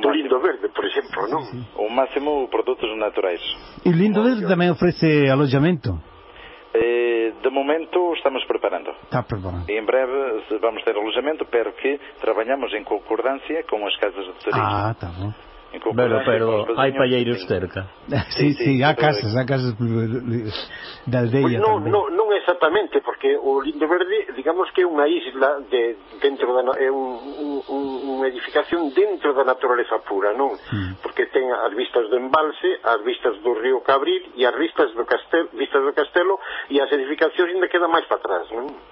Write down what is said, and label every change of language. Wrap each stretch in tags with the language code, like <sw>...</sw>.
<pt>Do Lindo Verde, por exemplo, não? Sim. O máximo produtos naturais. E o Lindo Verde também oferece alojamento? De momento estamos preparando. Está preparando. Em breve vamos ter alojamento,</pt> <es>pero</es> <pt>que trabalhamos em concordância com as casas de turismo. Ah, está bom.</pt> <es>Bueno, pero hay palleiros cerca. Sí, hay casas de aldeia. Pues no, no, no es</es> <gl>exactamente, porque o Lindo Verde, digamos que é unha isla de dentro da é unha edificación dentro da natureza pura, non? Porque ten as vistas do embalse, as vistas do río Cabril e as vistas do castelo, e as edificacións ainda quedan máis para atrás, non?</gl>